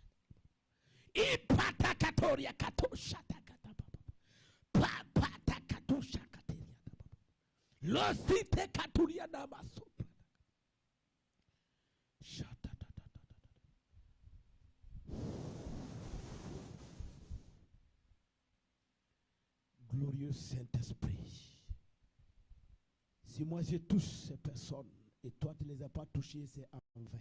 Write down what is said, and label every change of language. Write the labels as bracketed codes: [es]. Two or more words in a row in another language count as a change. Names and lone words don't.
[fr] Ipatakatoria katosha takataba. Papa takatosha kateria. Losite katuria namaso. Glorieux Saint-Esprit. Si moi je touche ces personnes et toi tu ne les as pas touchées, c'est en vain.